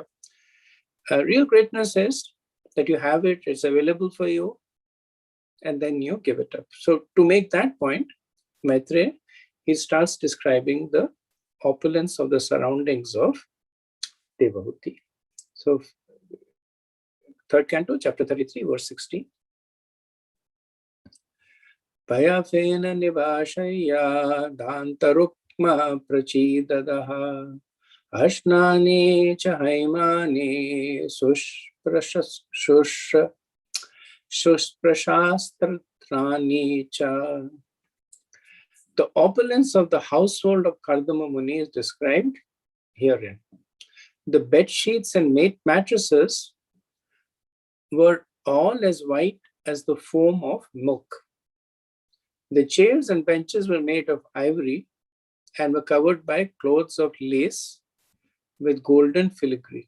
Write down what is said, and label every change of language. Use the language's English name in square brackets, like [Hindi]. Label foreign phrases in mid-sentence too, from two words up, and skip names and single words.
[English] Real greatness is that you have it, it's available for you, and then you give it up. So to make that point, Maitreya, he starts describing the opulence of the surroundings of Devahuti. So third canto, chapter 33, verse 16. [Sanskrit] पयःफेननिभाः शय्या दान्तारुक्मपरिच्छदाः आसनानि चहैमानि सुस्पर्शास्तरणानि च. [English] The opulence of the household of Kardama Muni is described herein. The bed sheets and mattresses were all as white as the foam of milk. The chairs and benches were made of ivory and were covered by clothes of lace with golden filigree.